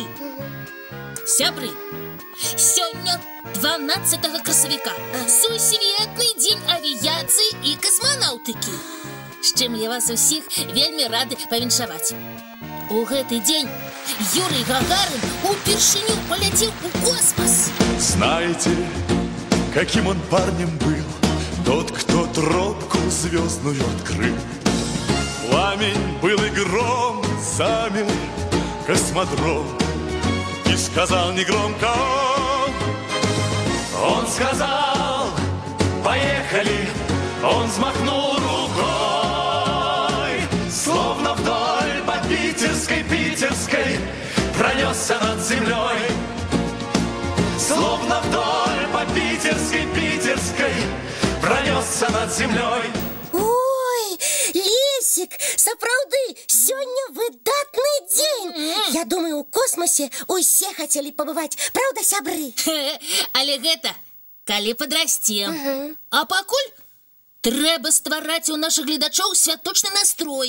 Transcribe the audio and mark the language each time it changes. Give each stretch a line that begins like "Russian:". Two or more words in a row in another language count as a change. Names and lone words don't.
Belarusian: Сябры, сёння 12 красавіка, сусветны дзень авіяцыі і касманаўтыкі, з чым я вас усіх вельмі рады павіншаваць. У гэты дзень Юрий Гагарин упершыню
Russian: полетел в космос. Знаете, каким он парнем был, тот, кто тропку звездную открыл? Пламень был и гром, замер космодром, и сказал негромко он сказал, поехали, он взмахнул рукой, словно вдоль по питерской пронесся над землей. Словно вдоль по питерской пронесся над землей. Ой,
Belarusian: Лесик, сапраўды, сёння выдатны дзень. Я думаю, у космосе усе хацелі пабываць, правда, сябры? Але гэта, калі падрасцем. А пакуль трэба ствараць у нашых гледачоў святочны настрой.